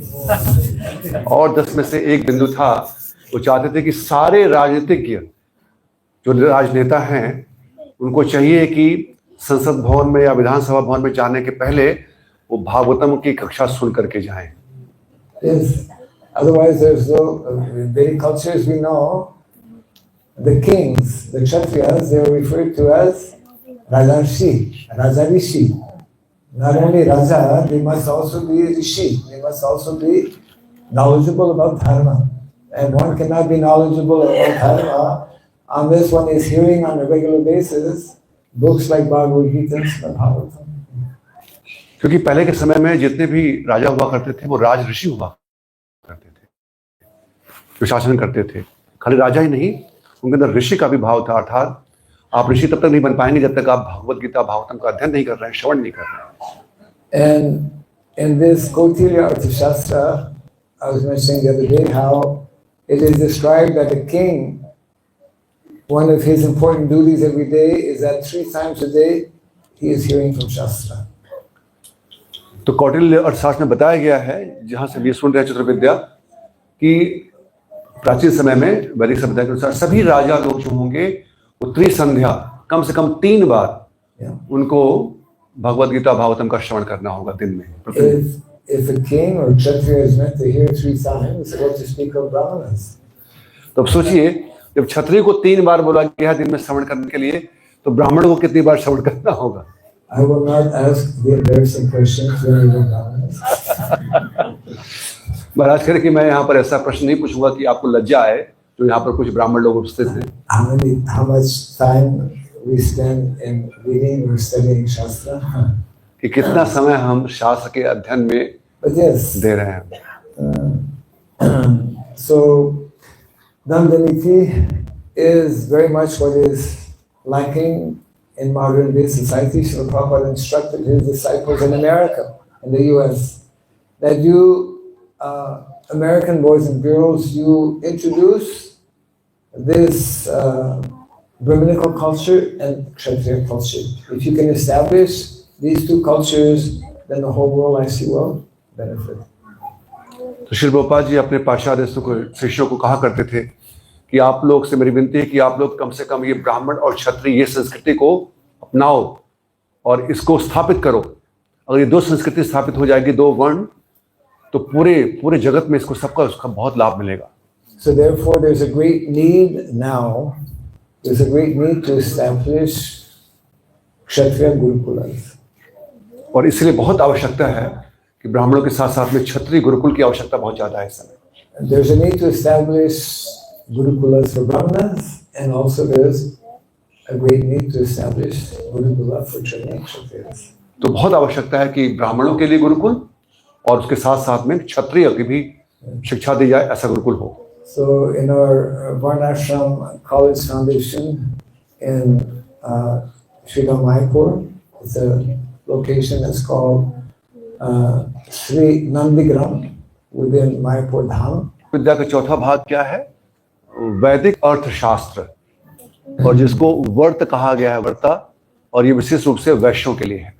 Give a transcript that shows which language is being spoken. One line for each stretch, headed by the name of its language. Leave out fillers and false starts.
Hindi: और 10 में से एक बिंदु था, वो चाहते थे कि सारे राजनीतिज्ञ जो राजनेता हैं उनको चाहिए कि संसद भवन में या विधानसभा भवन में जाने के पहले वो भागवतम की कक्षा सुन करके जाएं।
English: Yes. Otherwise, there's no Vedic cultures we know. The kings, the Kshatriyas, they are referred to as Rajarshi, Rajarishi. Not only Raja, they must also be Rishi. They must also be knowledgeable about Dharma. And one cannot be knowledgeable about Dharma unless one is hearing on a regular basis books like Bhagavad Gita and Bhagavatam.
Hindi: क्योंकि पहले के समय में जितने भी राजा हुआ करते थे वो राज ऋषि हुआ करते थे, जो शासन करते थे। खाली राजा ही नहीं, उनके अंदर ऋषि का भी भाव था। अर्थात आप ऋषि तब तक नहीं बन पाएंगे जब तक आप भगवत गीता भागवतम का अध्ययन नहीं कर रहे हैं, श्रवण नहीं कर रहे हैं।
English: And in this Kautilya Arthashastra, I was mentioning the other day how it is described that a king, one of his important duties every day is that 3 times a day he is hearing from Shastra.
Hindi: तो कौटिल्य अर्थशास्त्र में बताया गया है, जहां से भी सुन रहे हैं चतुर्विद्या, कि प्राचीन समय में वैदिक सभ्यता के अनुसार सभी राजा लोग जो होंगे वो त्रिसंध्या कम से कम 3 बार उनको भगवद गीता भागवतम का श्रवण करना होगा दिन में।
English: If a king or kshatriya is meant to hear 3 times, what to speak of brahmanas?
Hindi: तो अब सोचिए, जब क्षत्रिय को 3 बार बोला गया दिन में श्रवण करने के लिए, तो ब्राह्मणों को कितनी बार श्रवण करना होगा?
English: I will not ask the embarrassing questions when we go brahmanas.
Hindi: महाराज करें कि मैं यहाँ पर ऐसा प्रश्न नहीं पूछूंगा कि आपको लज्जा आए, जो यहाँ पर कुछ ब्राह्मण लोग उपस्थित हैं।
English: How much time we spend in reading or studying Shastra?
Hindi: कि कितना समय हम शास्त्र के अध्ययन में
English: But yes,
Hindi: दे रहे हैं।
English: so Dandaniti is very much what is lacking in modern day society. Srila Prabhupada instructed his disciples in America, in the US, that you, American boys and girls, you introduce this Brahminical culture and Kshatriya culture. If you can establish these 2 cultures, then the whole world actually will benefit.
Hindi: तो श्री प्रभुपाद जी अपने पाश्चात्य शिष्यों को कहा करते थे कि आप लोग से मेरी विनती है कि आप लोग कम से कम ये ब्राह्मण और क्षत्रिय ये संस्कृति को अपनाओ और इसको स्थापित करो। अगर ये 2 संस्कृति स्थापित हो जाएगी, 2 वर्ण, तो पूरे जगत में इसको सबका उसका बहुत लाभ मिलेगा।
English: So therefore, there's a great need now. There's a great need to establish Kshatriya Gurukulas.
Hindi: और इसलिए बहुत आवश्यकता है कि ब्राह्मणों के साथ साथ में क्षत्रिय गुरुकुल की आवश्यकता बहुत ज्यादा है इस समय।
English: There's a need to establish Gurukulas for Brahmanas, and also there's a great need to establish Gurukula for Kshatriyas.
Hindi: तो बहुत आवश्यकता है कि ब्राह्मणों के लिए गुरुकुल और उसके साथ साथ में क्षत्रिय की भी शिक्षा दी जाए, ऐसा गुरुकुल हो।
English: So in our Varnashram College Foundation in Sri Mayapur, it's a location that's called Sri Nandigram within Mayapur Dham.
Hindi: विद्या का चौथा भाग क्या है? वैदिक अर्थशास्त्र, और जिसको वर्त कहा गया है, वर्ता, और ये विशेष रूप से वैश्यों के लिए है।